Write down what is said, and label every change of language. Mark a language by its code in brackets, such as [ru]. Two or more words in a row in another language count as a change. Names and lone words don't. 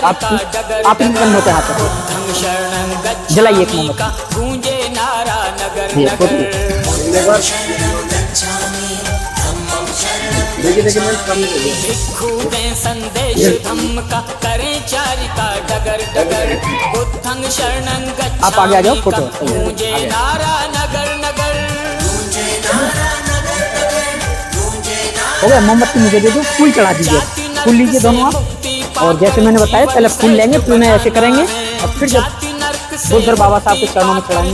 [hi] आप इन बंदों के हाथ में जलाइए एक मोमबत्ती। देखिए देखिए मैं सामने देखिए। संदेश धम्म का करें चारिका डगर डगर। [pi] बुद्धं शरणं गच्छामि। [hi] आप आगे आ जाओ, फोटो नारा नगर नगर। हो गया। मोमबत्ती मुझे दे दो, फूल चढ़ा दीजिए। फूल लीजिए दोनों आप। और जैसे मैंने बताया पहले फूल लेंगे, फिर उन्हें ऐसे करेंगे और फिर जब बुद्धर बाबा साहब के चरणों में चढ़ाएंगे।